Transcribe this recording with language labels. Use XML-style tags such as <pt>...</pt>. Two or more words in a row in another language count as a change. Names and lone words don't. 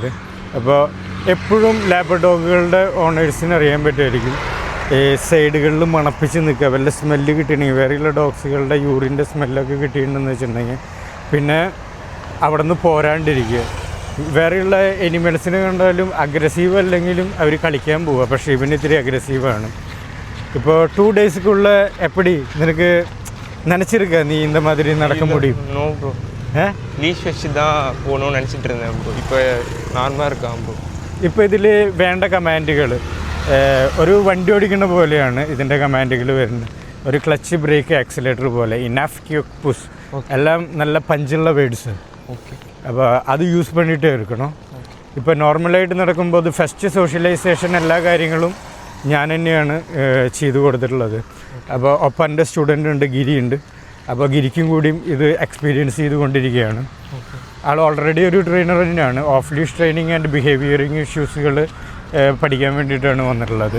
<ml>അപ്പോൾ എപ്പോഴും ലാബർ ഡോഗുകളുടെ ഓണേഴ്സിന് അറിയാൻ പറ്റുമായിരിക്കും സൈഡുകളിൽ മണപ്പിച്ച് നിൽക്കുക, വല്ല സ്മെല്ല് കിട്ടണമെങ്കിൽ, വേറെയുള്ള ഡോഗ്സുകളുടെ യൂറിൻ്റെ സ്മെല്ലൊക്കെ കിട്ടിയിട്ടുണ്ടെന്ന് വെച്ചിട്ടുണ്ടെങ്കിൽ പിന്നെ അവിടെ നിന്ന് പോരാണ്ടിരിക്കുക. വേറെയുള്ള എനിമൽസിനെ കണ്ടാലും അഗ്രസീവ് അല്ലെങ്കിലും അവർ കളിക്കാൻ പോവുക, പക്ഷേ ഇവന് ഇത്തിരി അഗ്രസീവാണ്. ഇപ്പോൾ 2 daysக்குள்ள എപ്പടി നിനക്ക്</ml> <ta>நினச்சிருக்க நீ இந்த மாதிரி நடக்க முடியும்?</ta> <en>no bro,</en> <ta>லீஷ் வச்சு தான் போகணும்னு நினச்சிட்டு இருந்தேன் ப்ரோ. இப்போ நார்மலாக இருக்கான் ப்ரோ.</ta> <ml>ഇപ്പോൾ ഇതിൽ വേണ്ട കമാൻഡുകൾ ഒരു വണ്ടി ഓടിക്കുന്ന പോലെയാണ് ഇതിൻ്റെ കമാൻഡുകൾ വരുന്നത്. ഒരു ക്ലച്ച്, ബ്രേക്ക്, ആക്സിലേറ്റർ പോലെ, ഇനഫ്, ക്യുക്ക്, പുഷ് എല്ലാം നല്ല പഞ്ചുള്ള വേർഡ്സ്. ഓക്കെ, അപ്പോൾ അത് യൂസ്</ml> <ta>பண்ணிகிட்டே இருக்கணும்.</ta> <ml>ഇപ്പോൾ നോർമലായിട്ട് നടക്കുമ്പോൾ അത്</ml> <en>first socialization</en> <ml>എല്ലാ കാര്യങ്ങളും ഞാൻ തന്നെയാണ് ചെയ്തു കൊടുത്തിട്ടുള്ളത്. അപ്പോൾ ഒപ്പം എൻ്റെ സ്റ്റുഡൻ്റ് ഉണ്ട്, ഗിരിയുണ്ട്. അപ്പോൾ ഗിരിക്കും കൂടിയും ഇത് എക്സ്പീരിയൻസ് ചെയ്തുകൊണ്ടിരിക്കുകയാണ്. ആൾ ഓൾറെഡി ഒരു ട്രെയിനർ തന്നെയാണ്.</ml> <en>off leash training and behavioring issues</en> <ml>പഠിക്കാൻ വേണ്ടിയിട്ടാണ് വന്നിട്ടുള്ളത്.</ml>